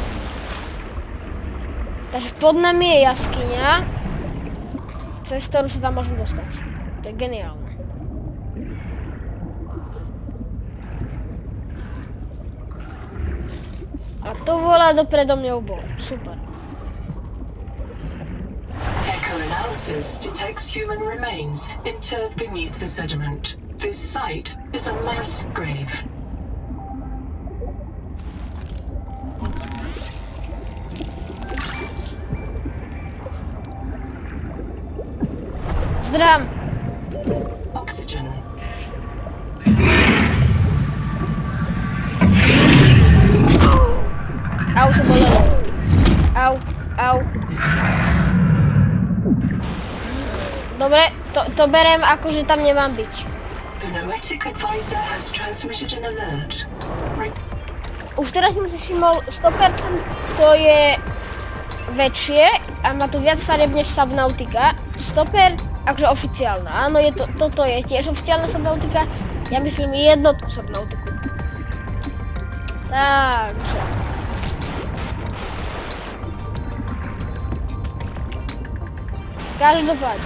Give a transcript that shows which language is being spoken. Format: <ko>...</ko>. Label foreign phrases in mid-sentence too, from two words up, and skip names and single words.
<sk>Takže pod nami je jaskyňa, cez ktorú sa tam môžem dostať. To je geniálne. A tu volá dopredo mňou bol. Super.</sk> <en>Echo-analysis detects human remains interred beneath the sediment. This site is a mass grave.</en> <sk>Zdrám. Oxygen. Au, to bolelo. Au, au. Dobre, to berem ako, že tam nemám byť.</sk> <en>The Noetic advisor has transmitted an alert.</en> <sk>Už teraz som si všimol, 100% to je väčšie a má tu viac farieb než Subnautica. 100%, akože oficiálna. Áno, toto je tiež oficiálna Subnautica. Ja myslím jednotnú Subnautiku. Takže. Každopádne.</sk>